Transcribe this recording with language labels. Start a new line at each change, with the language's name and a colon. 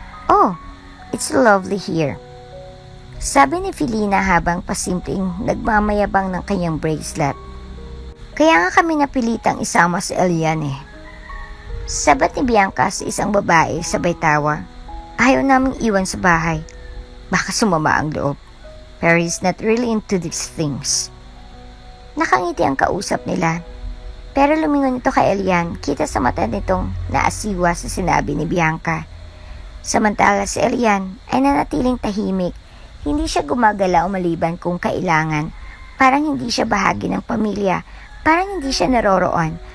English: Oh, it's lovely here.
Filipino: Sabi ni Filina habang pasimpleng nagmamayabang ng kanyang bracelet. Kaya nga kami napilitang isama si Elian eh. Sabat ni Bianca sa isang babae sabay tawa. Ayaw naming iwan sa bahay. Baka sumama ang loob. Pero
English: he's not really into these things.
Filipino: Nakangiti ang kausap nila. Pero lumingon ito kay Elian, kita sa mata nitong naasiwa sa sinabi ni Bianca. Samantala si Elian ay nanatiling tahimik. Hindi siya gumagalaw maliban kung kailangan. Parang hindi siya bahagi ng pamilya. Parang hindi siya naroroon.